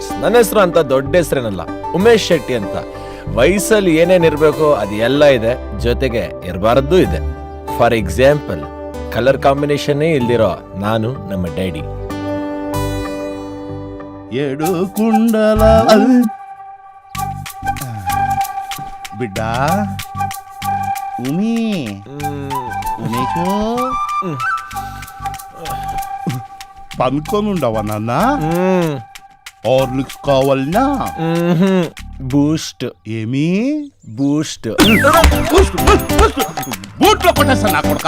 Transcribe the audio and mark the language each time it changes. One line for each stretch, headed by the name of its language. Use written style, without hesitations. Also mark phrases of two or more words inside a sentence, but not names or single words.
Kannada: ನನ್ನ ಹೆಸರು ಅಂತ ದೊಡ್ಡ ಹೆಸರೇನಲ್ಲ, ಉಮೇಶ್ ಶೆಟ್ಟಿ ಅಂತ. ವಯಸ್ಸಲ್ಲಿ ಏನೇನ್ ಇರಬೇಕು ಅದು ಎಲ್ಲ ಇದೆ, ಜೊತೆಗೆ ಇರಬಾರದ್ದು ಇದೆ.
English: for example, color combinationನೇ
Kannada: ಇಲ್ದಿರೋ ನಾನು ನಮ್ಮ ಡ್ಯಾಡಿ.
Telugu: ఎడు కుండల బిడ్డ ఉమి ఉమేషు పనుకోనుండవా నాన్న? హార్లిక్స్ కావాలనా? బూస్ట్. ఏమి బూస్ట్? బూట్లో కొట్టేస్తా నా కొడుక.